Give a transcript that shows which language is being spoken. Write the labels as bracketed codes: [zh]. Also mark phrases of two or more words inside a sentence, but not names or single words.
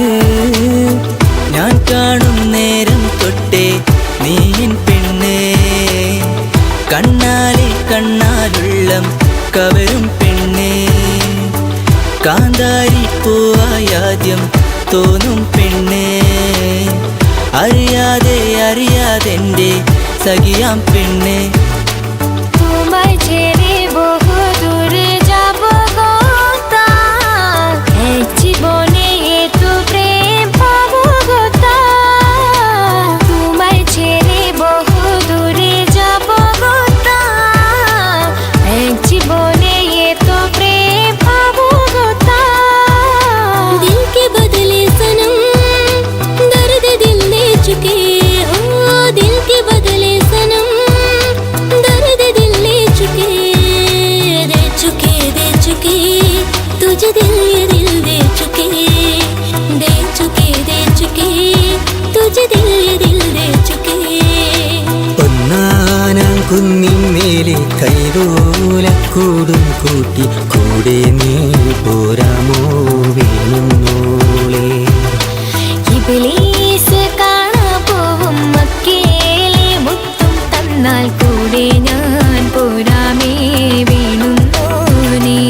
[ml] ഞാൻ കാണും നേരം തൊട്ടേ നീ പെണ്ണേ, കണ്ണാലെ കണ്ണാലുള്ളം കവരും പെണ്ണേ. കാന്താരി പൂവായാദ്യം തോന്നും പെണ്ണേ, അറിയാതെ അറിയാതെൻ്റെ സഖിയാം പെണ്ണേ. [bn] তোমায় ছেড়ে বহু দূরে যাব গোতা, এক জীবনে এত প্রেম পাবো গোতা। তোমায় ছেড়ে বহু দূরে যাব গোতা, এক জীবনে এত প্রেম পাবো গোতা। [hi] दिल के बदले सनम दर्द दिल दे चुके हो, दिल के बदले सनम दर्द दिल ले चुके तुझे दिल ये दिल दे चुके तुझे दिल ये दिल दे चुके. [ml] ഒന്നാനാം കുന്നിന്മേലെ കൈതോലക്കൂടും കൂട്ടി കൂടെ നീ പോരാമോ വേണുന്നോളെ. ഇബ്ലീസ് കാണാ പോവും മക്കേലെ മുത്തും തന്നാൽ കൂടെ ഞാൻ പോരാമേ വേണുന്നോനെ.